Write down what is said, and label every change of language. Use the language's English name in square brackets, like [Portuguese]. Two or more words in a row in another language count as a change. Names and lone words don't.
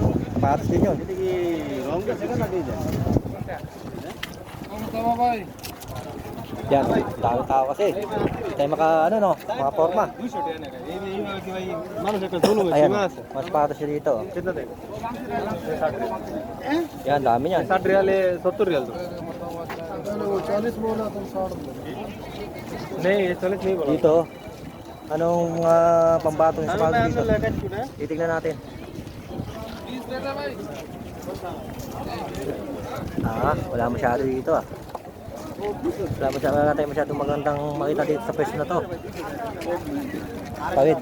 [Filipino] Sapatos din yun. Yan, dami tao kasi. Tayo maka, ano no, mga forma. Ayan, mas sapatos siya dito. Yan, dami yan. [Hindi] 60 रियाल है 70 रियाल दो नहीं 40 नहीं बोला [Filipino] Dito, anong pambato ng sapatos dito? Titignan natin. Wala masyado dito ah. Wala tayo masyadong magandang makita dito sa pwesto na to. Tawid.